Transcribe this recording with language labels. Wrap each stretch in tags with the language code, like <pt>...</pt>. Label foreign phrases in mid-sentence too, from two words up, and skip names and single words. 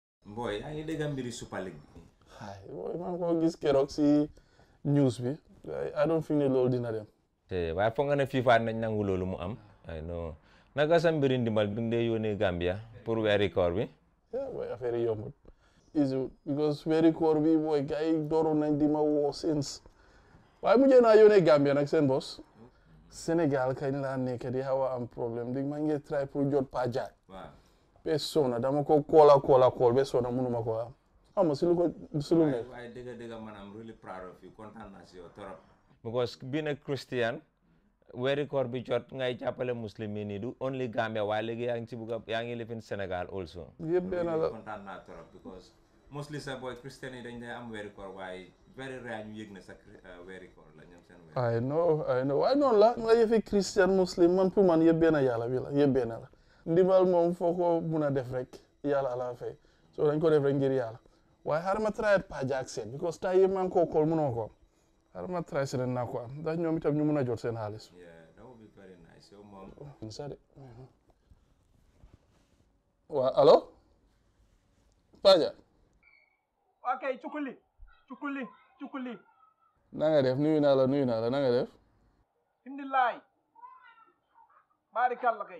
<wo>boy yaa ngi dégg mbiri Super League bi. boy man ko gis keroog si news bi</wo> <en>I don't think</en> <wo>ne loolu dina dem. te waaye foog nga ne FIFA nañ nangu loolu mu am ay non naka sa mbiri ndimbal bi nga dee yónnee Gambia pour weeri koor bi. boy affaire yi yombut. easy because weeri koor bi boy gars yi dooroon nañ di ma woo since waaye mujjee naa yónnee Gambia nag seen boss. Sénégal kañ laa nekk di xaw a am problème di ma ngi try pour jot Pa Jaaj. be sona dama ko kool be sona mënuma ko am. ama si lu nekk. waaye dëgg man</wo> <en>am really proud of you</en> <wo>kontaan naa si yow torop.</wo> <en>because being a Christian</en> <wo>weeri koor bi jot ngay jàppale muslim yi nii du only Gambia waaye léegi yaa ngi ci bugg yaa ngi</wo> <en>live in Sénégal also.</en> <wo>yëpp benn la kontaan naa torop because mostly sa boy Christian yi dañ lay am weeri koor waaye</wo> <en>very rare</en> <wo>ñu yëg na sa weeri koor la ñoom seen weeri.</wo> <en>I know</en> <wo>waaye noonu la nga yëfi</wo> <en>Christian muslim</en> <wo>man pour man yëpp benn yàlla bi la yëpp benn la. ndimbal moom foo ko mun a def rek yàlla ala fay so dañ ko def rek ngir yàlla waaye xaaral ma try Pa Jaaj seet because tay yëpp maa ngi koo kool mënoo ko am xaaral ma try seet naa ko am ndax ñoom itam ñu mun a jot seen xaalis.</wo> <en>that would be very nice yow moom.</en> <wo>waaw allo Pa Jaaj. ok cukuli. na nga def nuyu naa la na nga def. alhamdulilah. baarikàlla kay.</wo>